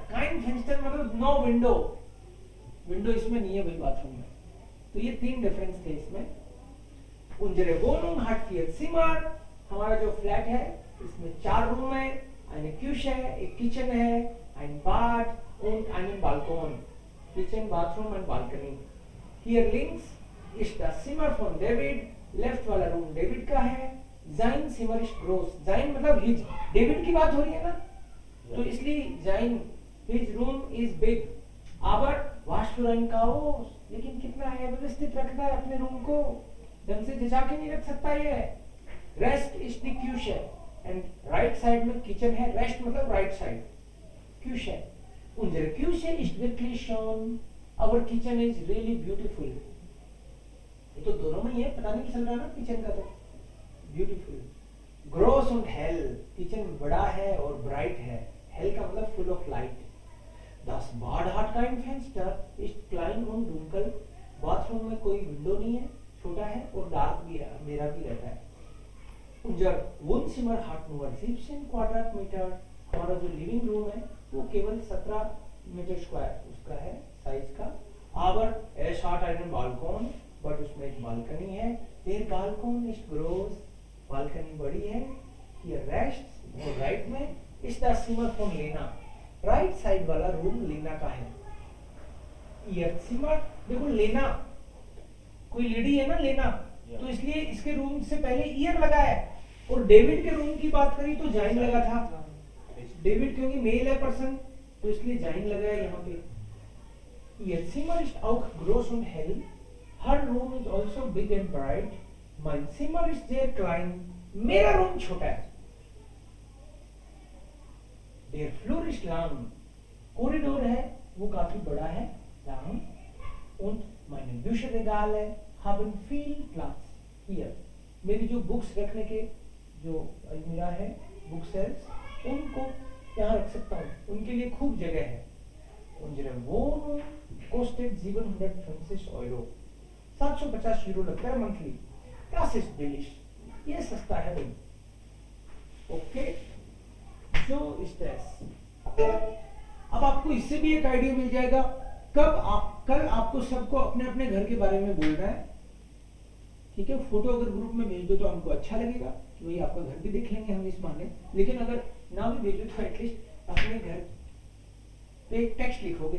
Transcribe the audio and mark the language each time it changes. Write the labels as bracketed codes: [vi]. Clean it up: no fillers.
[hi] Kine Fenster मतलब no window. Window इसमें नहीं है भाई बाथरूम में. तो ये तीन डिफरेंस थे इसमें. [de] उनजरे वोनूम हट फियर सिमर. [hi] हमारा जो फ्लैट है इसमें 4 रूम है, [de] eine Küche, [hi] एक किचन है, [de] ein Bad und einen Balkon. [en] Kitchen, bathroom and balcony. [de] Here links ist das Zimmer von David. [hi] Left वाला रूम डेविड का है. [de] Sein Zimmer ist groß. [hi] Sein मतलब हिज. डेविड की बात हो रही है ना, तो इसलिए Sein [en] his room is big. [de] Aber was für ein Chaos. [hi] लेकिन कितना है व्यवस्थित रखता है अपने रूम को. ढंग से जचा के नहीं रख सकता ये. [de] Rest is the Küche. [hi] And right side में किचन है. रेस्ट मतलब right side. Küche. [de] Unsere Küche ist wirklich schön. [en] Our kitchen is really beautiful. [hi] ये तो दोनों में ही है. पता नहीं चल रहा ना किचन का. तो beautiful. Gross [de] und hell, [hi] kitchen बड़ा है और ब्राइट है. हेल का मतलब full of light. [de] Das Bad hat kein Fenster, ist klein und dunkel. [hi] Bathroom में कोई विंडो नहीं है, छोटा है और डार्क भी है, अंधेरा भी रहता है. [de] Unser Wohnzimmer hat nur 17 Quadratmeter. [hi] हमारा जो लिविंग रूम है वो केवल 17 मीटर स्क्वायर उसका है साइज का. [de] Aber es hat einen Balkon, [hi] but उसमें एक बालकनी है. [de] Der Balkon ist groß, [hi] balcony बड़ी है. [de] Hier rechts [hi] और राइट में [de] ist das Zimmer von Lena. [hi] Right side वाला रूम लेना का है. Ihr Zimmer, देखो लेना कोई लेडी है ना लेना, तो इसलिए इसके रूम से पहले ईयर लगा है. और डेविड के रूम की बात करी तो जाइन लगा था. डेविड क्योंकि मेल है पर्सन, तो इसलिए जाइन लगा है यहाँ पे. [de] Ihr Zimmer ist auch groß und hell. [en] Her room is also big and bright. [de] Mein Zimmer ist sehr klein. [hi] मेरा रूम छोटा है. [de] Der Flur ist lang. [hi] Corridor है वो काफी बड़ा है. [de] Lang. Und meine Bücherregale haben viel Platz. Hier. [hi] मेरी जो बुक्स रखने के जो अलमीरा है, बुक सेल्स, उनको यहाँ रख सकता हूँ. उनके लिए खूब जगह है. [de] Unsere Wohnung kostet 750 Euro. [hi] 750 euro लगता है मंथली. [de] Das ist billig. [hi] ये सस्ता है भाई. [de] ओके, so ist das. [hi] अब आपको इससे भी एक आइडिया मिल जाएगा कल आपको सबको अपने अपने घर के बारे में बोलना है. ठीक है, फोटो अगर ग्रुप में भेज दो तो हमको अच्छा लगेगा कि भाई आपका घर भी देख लेंगे हम इस बहाने. लेकिन अगर ना भी भेजो तो एटलीस्ट अपने घर पे एक टेक्स्ट लिखोगे.